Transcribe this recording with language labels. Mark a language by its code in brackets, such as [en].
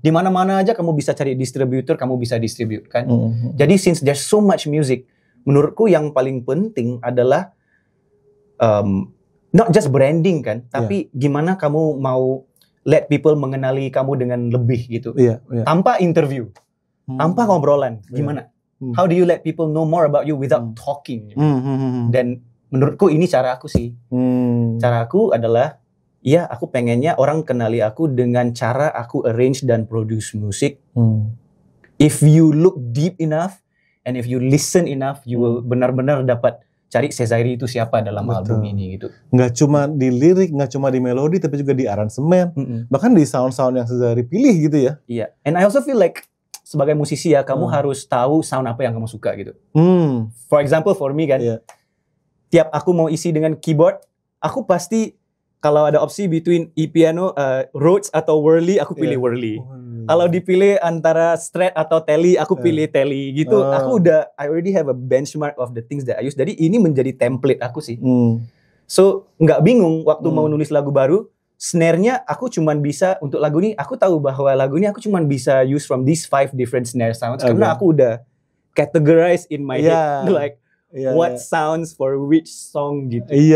[id] Di mana-mana aja kamu bisa cari distributor, kamu bisa distribute kan. Jadi [en] since there's so much music, [id] menurutku yang paling penting adalah [en] not just branding [id] kan, tapi gimana kamu mau [en] let people [id] mengenali kamu dengan lebih gitu. Tanpa interview, tanpa ngobrolan. Gimana? [en] How do you let people know more about you without talking? Dan [id] menurutku ini cara aku sih. Cara aku adalah, ya aku pengennya orang kenali aku dengan cara aku arrange dan produce musik. [en] If you look deep enough and if you listen enough, you will [id] benar-benar dapat cari Sezairi itu siapa dalam album ini gitu. Nggak cuma di lirik, nggak cuma di melodi, tapi juga di aransemen, bahkan di sound-sound yang Sezairi pilih gitu ya. Iya. [en] And I also feel like [id] sebagai musisi ya, kamu harus tahu sound apa yang kamu suka gitu. [en] For example, for me [id] kan, tiap aku mau isi dengan keyboard, aku pasti kalau ada opsi between e-piano, Rhodes atau Whirly, aku pilih Whirly. Kalau dipilih antara Strat atau Tele, aku pilih Tele gitu. Aku [en] I already have a benchmark of the things that I use. [id] Jadi ini menjadi template aku sih. So nggak bingung waktu mau nulis lagu baru, snare-nya aku cuman bisa untuk lagu ini. Aku tahu bahwa lagu ini aku cuman bisa [en] use from these 5 different snare sounds [id] karena aku udah [en] categorize in my head like what sounds for which song gitu.